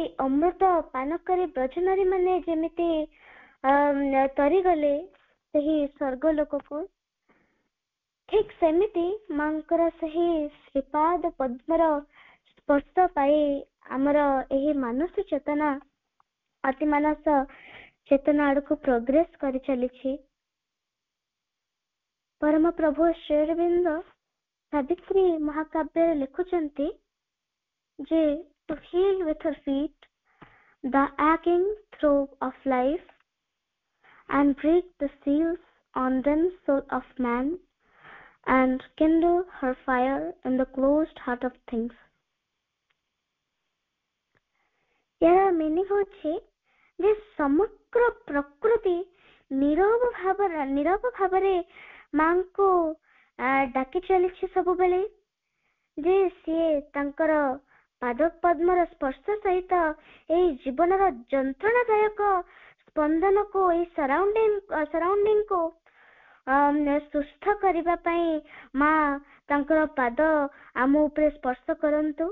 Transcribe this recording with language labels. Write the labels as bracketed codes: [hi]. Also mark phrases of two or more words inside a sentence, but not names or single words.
[or] ଅମୃତ ପାନ କରି ବ୍ରଜନାରୀ ମାନେ ଯେମିତି ତରିଗଲେ ସେହି ସ୍ୱର୍ଗ ଲୋକକୁ, ଠିକ ସେମିତି ମାଙ୍କର ସେହି ଶ୍ରୀପାଦ ପଦ୍ମର ସ୍ପର୍ଶ ପାଇ ଆମର ଏହି ମାନସ ଚେତନା ଅତି ମାନସ ଚେତନା ଆଡକୁ ପ୍ରୋଗ୍ରେସ କରି ଚାଲିଛି। ପରମ ପ୍ରଭୁ ଶ୍ରୀଅରବିନ୍ଦ ସାବିତ୍ରୀ ମହାକାବ୍ୟରେ ଲେଖୁଛନ୍ତି ଯେ [en] to heal with her feet the aching throb of life and break the seals on them soul of man and kindle her fire in the closed heart of things। [or] ଯାର ମିନିଂ ହଉଛି ଯେ ସମଗ୍ର ପ୍ରକୃତି ନିରବ ଭାବରେ ମାଙ୍କୁ ଡାକି ଚାଲିଛି ସବୁବେଳେ, ଯେ ସିଏ ତାଙ୍କର ପାଦ ପଦ୍ମର ସ୍ପର୍ଶ ସହିତ ଏଇ ଜୀବନର ଯନ୍ତ୍ରଣାଦାୟକ ସ୍ପନ୍ଦନକୁ, ଏଇ ସରାଉଣ୍ଡିଂକୁ ସୁସ୍ଥ କରିବା ପାଇଁ ମା ତାଙ୍କର ପାଦ ଆମ ଉପରେ ସ୍ପର୍ଶ କରନ୍ତୁ।